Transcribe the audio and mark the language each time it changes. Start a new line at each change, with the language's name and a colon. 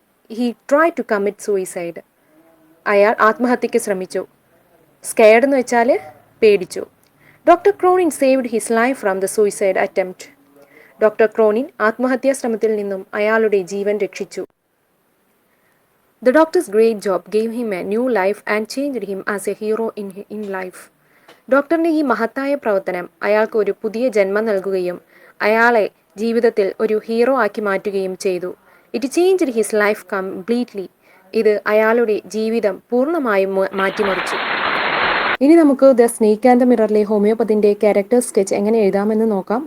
English: He try to commit suicide.
Malayalam: അയാൾ ആത്മഹത്യയ്ക്ക് ശ്രമിച്ചു. സ്കെയർഡ് എന്ന് വെച്ചാൽ പേടിച്ചു.
English: Doctor Cronin saved his life from the suicide attempt.
Malayalam: Doctor Cronin ആത്മഹത്യാ ശ്രമത്തിൽ നിന്നും അയാളുടെ ജീവൻ രക്ഷിച്ചു.
English: The doctor's great job gave him a new life and changed him as a hero in life.
Malayalam: ഡോക്ടറിന്റെ ഈ മഹത്തായ പ്രവർത്തനം അയാൾക്ക് ഒരു പുതിയ ജന്മം നൽകുകയും അയാളെ ജീവിതത്തിൽ ഒരു ഹീറോ ആക്കി മാറ്റുകയും ചെയ്തു.
English: It changed his life completely.
Malayalam: ഇത് അയാളുടെ ജീവിതം പൂർണ്ണമായും മാറ്റിമറിച്ചു. ഇനി നമുക്ക് the snake and the മിററിലെ ഹോമിയോപ്പതിൻ്റെ character sketch എങ്ങനെ എഴുതാമെന്ന് നോക്കാം.